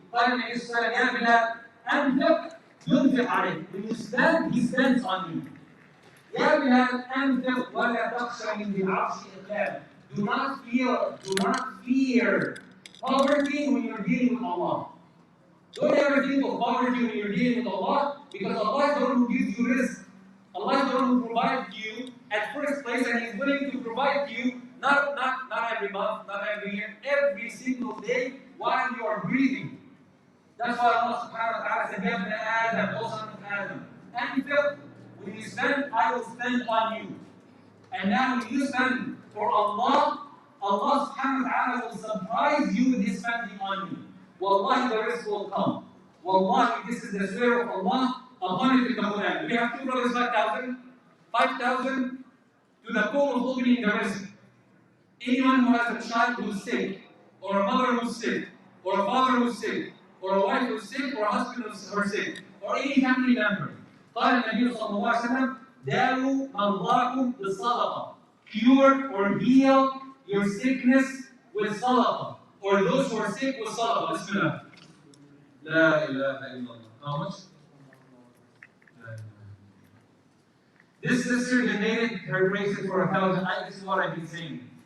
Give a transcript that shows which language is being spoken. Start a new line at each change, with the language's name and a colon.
Arabic: قال النبي صلى الله عليه وسلم, Ya Bilal, أنفق ينفق عليك.
English: When you spend, he spends on you.
Arabic: يا بلال أنفق ولا تخشى من ذي العرش إقلال.
English: Do not fear poverty when you're dealing with Allah. Don't ever think of poverty when you're dealing with Allah, because Allah is the one who gives you risk. Allah is the one who provides you at first place, and He's willing to provide you not every month, not every year, every single day while you are breathing. That's why Allah subhanahu wa ta'ala said, Ya ibn Adam, O son of Adam, أنفق. When you spend, I will spend on you. And now when you spend for Allah, Allah subhanahu wa ta'ala will surprise you with His spending on you. Wallahi, the risk will come. Wallahi, this is the swear of Allah upon it in the Quran. We have 2 brothers, 5,000. 5,000 to the call of opening the risk. Anyone who has a child who's sick, or a mother who's sick, or a father who's sick, or a wife who's sick, or a husband who's sick, or any family member.
Arabic: قال النبي صلى الله عليه وسلم داروا مرضاكم بالصدقة.
English: Cure or heal your sickness with صدقة. Or those who are sick with صدقة.
Arabic: Bismillah. لا إله إلا الله.
English: How much? This sister donated her bracelet for 1,000. This is what I've been saying.